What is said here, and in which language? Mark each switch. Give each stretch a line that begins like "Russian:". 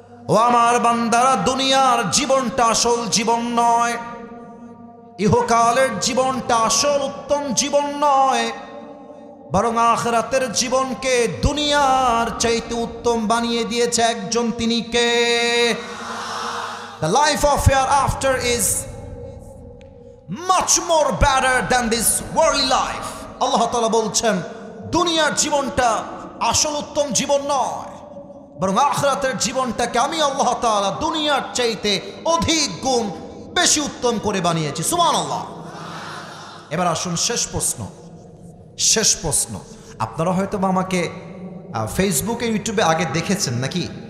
Bangla: ও আমার বান্দারা, দুনিয়ার জীবনটা আসল জীবন নয়, ইহকালের জীবনটা আসল উত্তম জীবন নয়, বরং আখিরাতের জীবনকে দুনিয়ার চাইতে উত্তম বানিয়ে দিয়েছে একজন, তিনি কে?
English: The life of hereafter is much more better than this worldly life.
Bangla: আল্লাহ তাআলা বলছেন, দুনিয়ার জীবনটা আসল উত্তম জীবন নয়, বরং আখিরাতের জীবনটাকে আমি আল্লাহ তাআলা দুনিয়ার চাইতে অধিক গুণ বেশি উত্তম করে বানিয়েছি। সুবহানাল্লাহ। এবার আসুন শেষ প্রশ্ন। শেষ প্রশ্ন, আপনারা হয়তো বা আমাকে ফেসবুকে ইউটিউবে আগে দেখেছেন নাকি?